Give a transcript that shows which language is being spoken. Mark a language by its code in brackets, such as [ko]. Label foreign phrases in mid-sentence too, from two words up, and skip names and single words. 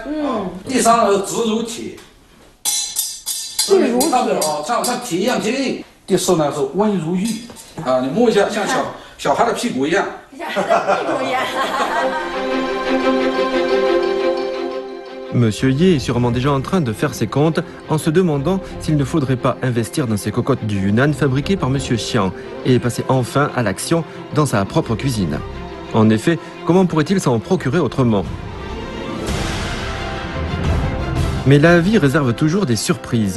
[zh] 第三个是直如铁，直如铁，像铁一样坚硬。第四呢是温如玉，你摸一下像小孩的屁股一样。小孩的屁股一样。 [fr] Monsieur Ye est sûrement déjà en train de faire ses comptes en se demandant s'il ne faudrait pas investir dans ces cocottes du Yunnan fabriquées par Monsieur Xiang et passer enfin à l'action dans sa propre cuisine. En effet, comment pourrait-il s'en procurer autrement? Mais la vie réserve toujours des surprises.